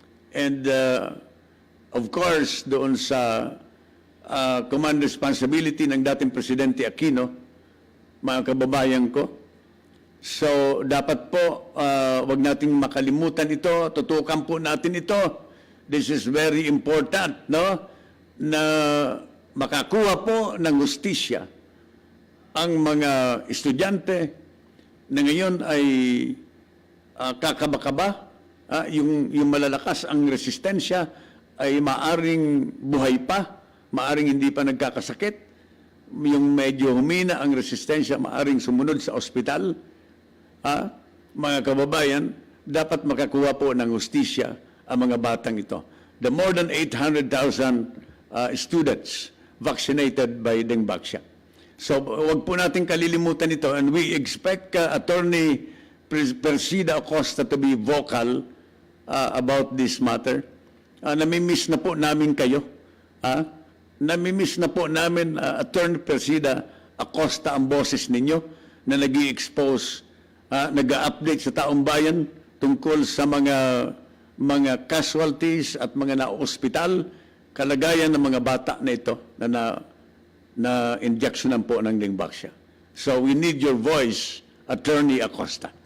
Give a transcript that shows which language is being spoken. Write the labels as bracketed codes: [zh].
[en] And of course, [tl] doon sa command responsibility ng dating Presidente Aquino, mga kababayan ko. So, dapat po, wag nating makalimutan ito, tutukan po natin ito. [en] This is very important, no? [tl] Na makakuha po ng hustisya ang mga estudyante na ngayon ay kakaba-kaba, yung malalakas ang resistensya ay maaring buhay pa, maaring hindi pa nagkakasakit, yung medyo humina ang resistensya, maaring sumunod sa ospital. Mga kababayan, dapat makakuha po ng hustisya ang mga batang ito. [en] The more than 800,000 students vaccinated by Dengvaxia. [tl] So, wag po natin kalilimutan ito, [en] and we expect Attorney Persida Acosta to be vocal about this matter. [tl] Namimiss na po namin kayo. Namimiss na po namin, Attorney Persida Acosta, ang boses ninyo na nag-i-expose, nag-update sa taong bayan tungkol sa mga casualties at mga na-ospital, kalagayan ng mga bata na ito na injectionan po ng Dingbaxia. [en] So we need your voice, Attorney Acosta.